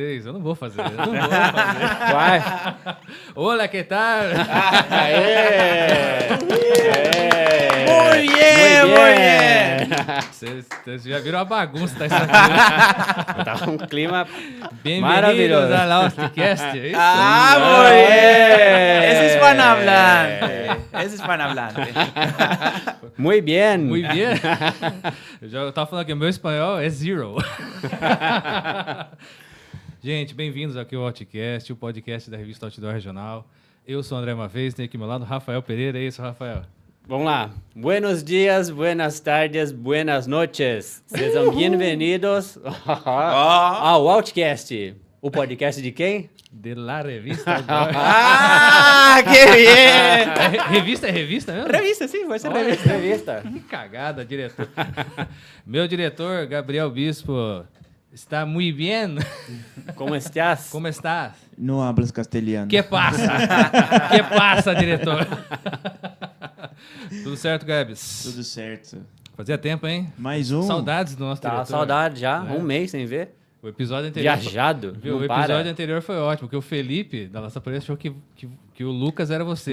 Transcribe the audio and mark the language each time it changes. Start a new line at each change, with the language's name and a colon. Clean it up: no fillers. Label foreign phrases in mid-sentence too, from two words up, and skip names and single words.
Portuguese: Eu não vou fazer. Vai. Olá, que tal? Aê! Muito bem! Vocês já viram a bagunça tá isso aqui, né? Tá um clima Bem-vindos maravilhoso. ao Lostcast, é isso?
Spanish: ¡Ah, muy bien! Ese es hispanohablante. Ese es hispanohablante.
Portuguese: Muito bem. Muito bem. Eu tava falando que o meu espanhol é zero. Gente, bem-vindos aqui ao Outcast, o podcast da revista Outdoor Regional. Eu sou o André Mavez, tenho aqui ao meu lado o Rafael Pereira. É isso, Rafael? Vamos lá.
Spanish: Buenos dias, buenas tardes, buenas noches.
Portuguese: Sejam bem-vindos ao Outcast. O podcast de quem?
Spanish: De la revista Outdoor. ¡Ah, qué bien!
Portuguese: Revista é revista mesmo? Revista,
Spanish: sí, puede ser
Portuguese: Olha, revista. Revista. Que cagada, diretor. Meu diretor, Gabriel Bispo, está muito bem.
Spanish: Como estás? Como estás? No hablas castellano.
Portuguese: Que passa? Que passa, diretor? Tudo certo, Gabs? Tudo certo. Fazia tempo, hein? Mais um. Saudades do nosso Tá diretor. saudade já, É. um mês sem ver. O episódio anterior... Viajado, Viu? O não episódio para. anterior foi ótimo, porque o Felipe, da nossa polícia, achou que o Lucas era você.